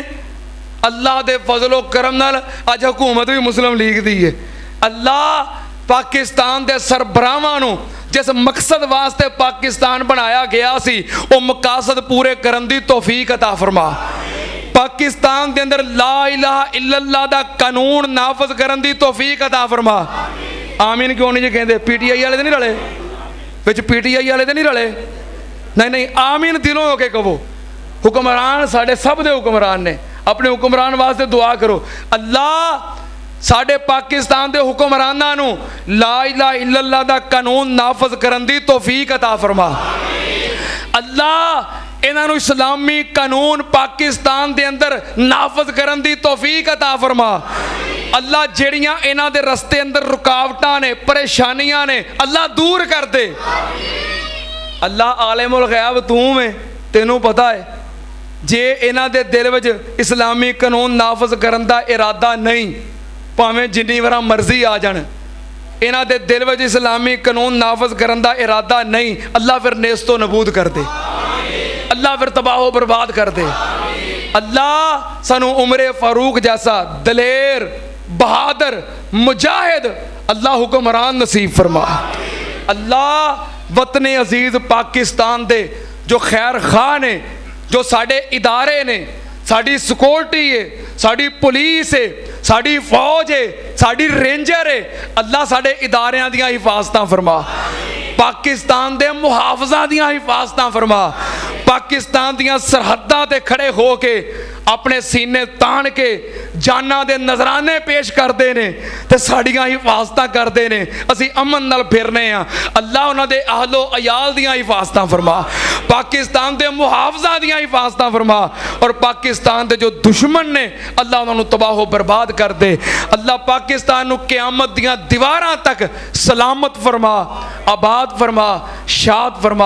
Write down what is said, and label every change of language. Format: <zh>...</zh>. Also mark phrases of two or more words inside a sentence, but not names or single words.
<pa>اللہ دے فضلو کرم نال اج حکومت بھی مسلم لیگ دی ہے. اللہ پاکستان دے سربراہاں نوں جس مقصد واسطے پاکستان بنایا گیا سی وو مقاصد پورے کرن دی توفیق عطا فرما. پاکستان دے اندر</pa> <ar>لا إله إلا الله</ar> <pa>دا قانون نافذ کرن دی توفیق عطا فرما.</pa> <ur>آمین کیوں نہیں جی کہتے?</ur> <pa>پی ٹی آئی والے تو نہیں رلے وچ? پی ٹی آئی والے تو نہیں رلے? نہیں نہیں، آمین دلوں ہو کے کہو۔ حکمران ساڈے سب دے حکمران نے، اپنے حکمران واسطے دعا کرو. اللہ ساڈے پاکستان دے حکمراناں نوں</pa> <ar>لا إله إلا الله</ar> <pa>دا قانون نافذ کرن دی توفیق عطا فرما. اللہ انہاں نوں اسلامی قانون پاکستان دے اندر نافذ کرن دی توفیق عطا فرما. اللہ جیہڑیاں انہاں دے رستے اندر رکاوٹاں نے، پریشانیاں نے، اللہ دور کر دے. اللہ</pa> <ar>عالم الغيب</ar> <pa>تو ہے، تینوں پتا ہے جے انہاں دے دل وچ اسلامی قانون نافذ کرن دا ارادہ نہیں، بھاویں جنی بار مرضی آ جان، انہاں دے دل وچ اسلامی قانون نافذ کرن دا ارادہ نہیں، اللہ فیر نیست و نابود کر دے، اللہ فیر تباہ برباد کر دے. اللہ سانوں عمرِ فاروق جیسا دلیر بہادر مجاہد اللہ حکمران نصیب فرما. اللہ وطن عزیز پاکستان دے جو خیر خواہ نے، جو ساڈے ادارے نے، ساڈی سیکیورٹی ہے, ساڈی پولیس ہے، ساڈی فوج ہے، ساڈی رینجر ہے, اللہ ساڈے اداریاں دیاں حفاظتاں فرما، پاکستان دے محافظاں دیاں حفاظتاں فرما، پاکستان دیاں سرحداں تے کھڑے ہو کے اپنے سینے تان کے جاناں دے نذرانے پیش کرتے ہیں تو ساڈیاں حفاظت کرتے ہیں, اسی امن نال پھرنے ہاں. اللہ انہاں دے اہل و عیال دیاں حفاظت فرما، پاکستان دے محافظاں دیاں حفاظت فرما، اور پاکستان دے جو دشمن نے اللہ انہاں نوں تباہ برباد کر دے. اللہ پاکستان نوں قیامت دیاں دیواراں تک سلامت فرما، آباد فرما، شاد فرما.</pa>